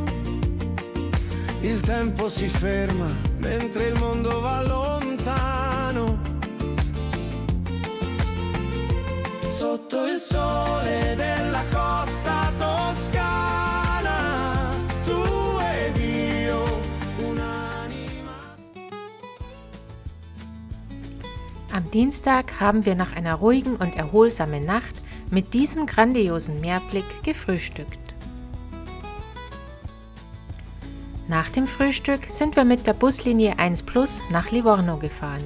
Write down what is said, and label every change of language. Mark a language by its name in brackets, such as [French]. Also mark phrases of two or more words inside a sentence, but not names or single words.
[Italian] Il tempo si ferma mentre il mondo va lontano. Sotto il sole della costa toscana, tu ed io, un'anima. [German] Am Dienstag haben wir nach einer ruhigen und erholsamen Nacht mit diesem grandiosen Meerblick gefrühstückt. Nach dem Frühstück sind wir mit der Buslinie 1 Plus nach Livorno gefahren.